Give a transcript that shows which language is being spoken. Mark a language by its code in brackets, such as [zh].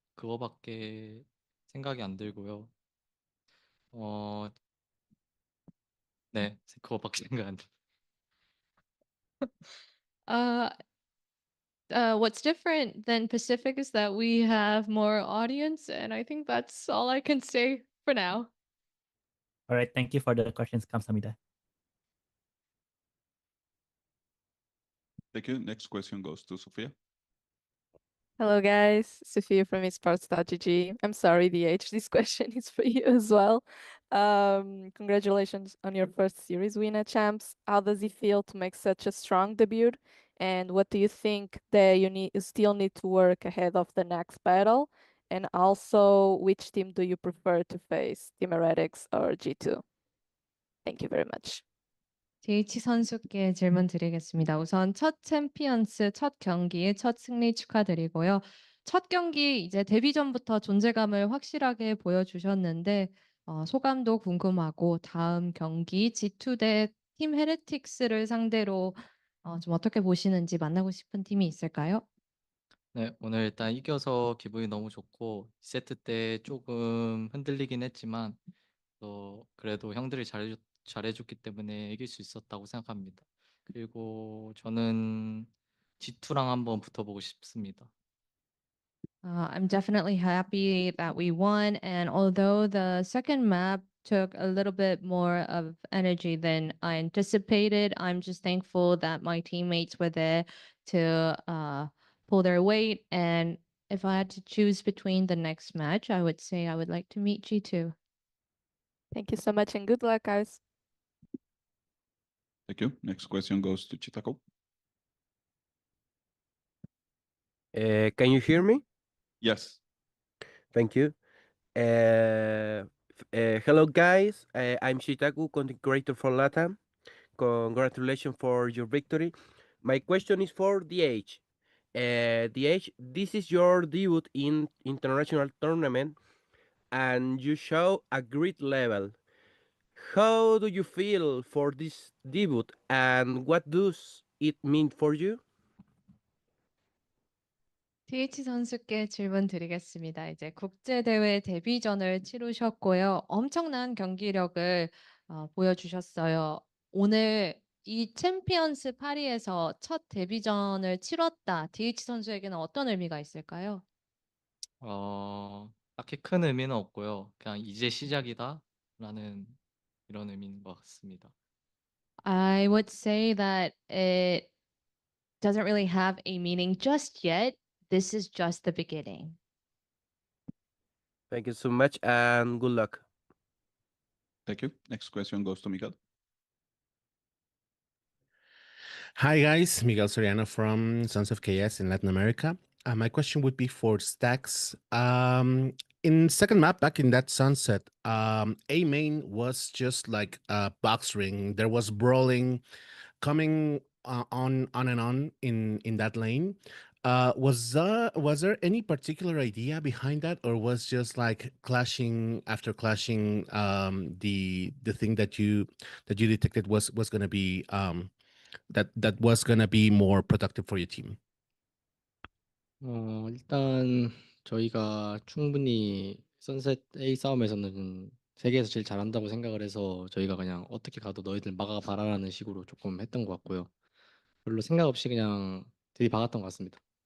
[ko] 그거밖에 생각이 안 들고요. 네, 그거밖에 생각 안 들어요. [en] What's different than Pacific is that we have more audience, and I think that's all I can say for now. All right, thank you for the questions, [ko] 감사합니다. [en] Thank you. Next question goes to Sofia. Hello guys, Sophia from esports.gg. I'm sorry, DH, this question is for you as well. Congratulations on your first series win at Champs. How does it feel to make such a strong debut? And what do you think that you still need to work ahead of the next battle? And also, which team do you prefer to face, Team Heretics or G2? Thank you very much. [ko] DH 선수께 질문 드리겠습니다. 우선 첫 챔피언스 첫 경기 첫 승리 축하드리고요. 첫 경기 이제 데뷔 전부터 존재감을 확실하게 보여주셨는데 소감도 궁금하고 다음 경기 G2 대 팀 헤레틱스를 상대로 좀 어떻게 보시는지 만나고 싶은 팀이 있을까요? 네, 오늘 일단 이겨서 기분이 너무 좋고 2세트 때 조금 흔들리긴 했지만 그래도 형들이 잘해줬기 때문에 이길 수 있었다고 생각합니다. 그리고 저는 G2랑 한번 붙어보고 싶습니다. [en] I'm definitely happy that we won, and although the second map took a little bit more of energy than I anticipated, I'm just thankful that my teammates were there to pull their weight. And if I had to choose between the next match, I would say I would like to meet G2. Thank you so much and good luck, guys. Thank you. Next question goes to Chitako. Can you hear me? Yes. Thank you. Hello, guys. I'm Shitaku, content creator for LATAM. Congratulations for your victory. My question is for DH. DH, this is your debut in international tournament, and you show a great level. How do you feel for this debut, and what does it mean for you? [ko] DH 선수께 질문 드리겠습니다. 이제 국제대회 데뷔전을 치르셨고요. 엄청난 경기력을 보여주셨어요. 오늘 이 챔피언스 파리에서 첫 데뷔전을 치렀다. DH 선수에게는 어떤 의미가 있을까요? 딱히 큰 의미는 없고요. 그냥 이제 시작이다라는 이런 의미인 것 같습니다. [en] I would say that it doesn't really have a meaning just yet. This is just the beginning. Thank you so much, and good luck. Thank you. Next question goes to Miguel. Hi guys, Miguel Soriano from Sons of KS in Latin America. My question would be for Stacks. In second map, back in that sunset, A main was just like a box ring. There was brawling coming on and on in that lane. Was there any particular idea behind that, or was just like clashing after clashing? The thing that you detected was gonna be that was gonna be more productive for your team. [ko] 일단 저희가 충분히 선셋 A 싸움에서는 세계에서 제일 잘한다고 생각을 해서 저희가 그냥 어떻게 가도 너희들 막아봐라라는 식으로 조금 했던 것 같고요. 별로 생각 없이 그냥 들이박았던 것 같습니다.